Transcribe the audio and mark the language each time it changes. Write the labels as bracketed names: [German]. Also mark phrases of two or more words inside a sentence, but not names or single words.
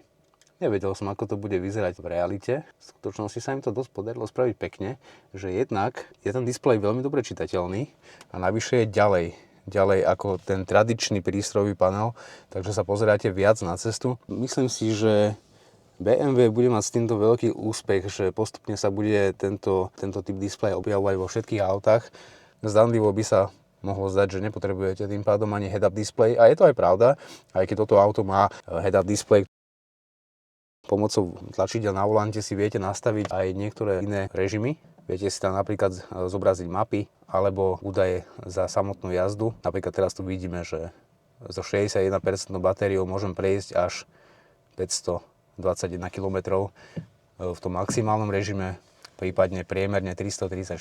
[Slovak] Nevedel som, ako to bude vyzerať v realite. V skutočnosti sa im to dosť podarilo spraviť pekne, že jednak je ten displej veľmi dobre čitateľný a navyše je ďalej ako ten tradičný prístrojový panel, takže sa pozeráte viac na cestu. Myslím si, že BMW bude mať s týmto veľký úspech, že postupne sa bude tento typ displeja objavovať vo všetkých autách. Zdanlivo by sa mohlo zdať, že nepotrebujete tým pádom ani [English] head-up display [Slovak] a je to aj pravda, aj keď toto auto má [English] head-up display. [Slovak] Pomocou tlačidel na volante si viete nastaviť aj niektoré iné režimy. Viete si tam napríklad zobraziť mapy alebo údaje za samotnú jazdu. Napríklad teraz tu vidíme, že so 61% batériou môžem prejsť až 521 km v tom maximálnom režime, prípadne priemerne 334.